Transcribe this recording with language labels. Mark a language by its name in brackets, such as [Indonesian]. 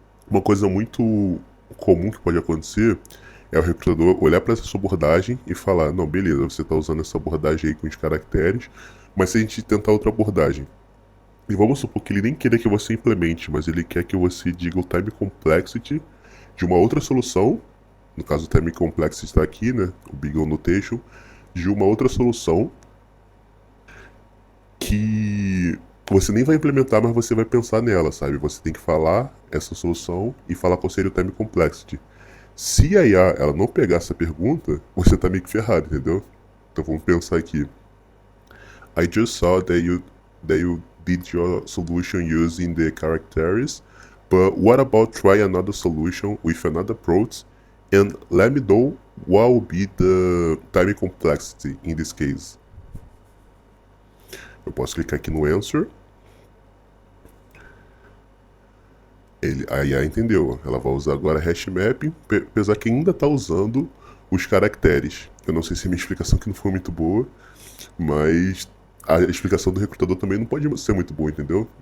[Portuguese] Uma coisa muito comum que pode acontecer é o recrutador olhar para essa sua abordagem e falar: não, beleza, você está usando essa abordagem aí com os caracteres, mas se a gente tentar outra abordagem, e vamos supor que ele nem queira que você implemente, mas ele quer que você diga o time complexity de uma outra solução, no caso o time complexity está aqui, né, o big O notation, de uma outra solução que você nem vai implementar, mas você vai pensar nela, sabe? Você tem que falar essa solução e falar qual seria o time complexity. Se a IA ela não pegar essa pergunta, você tá meio que ferrado, entendeu? Então vamos pensar aqui. [English] I just saw that you did your solution using the characters, but what about try another solution with another approach and let me know what will be the time complexity in this case? [Portuguese] Eu posso clicar aqui no Answer. A IA entendeu. Ela vai usar agora hash mapping, apesar que ainda está usando os caracteres. Eu não sei se a minha explicação aqui não foi muito boa, mas a explicação do recrutador também não pode ser muito boa, entendeu?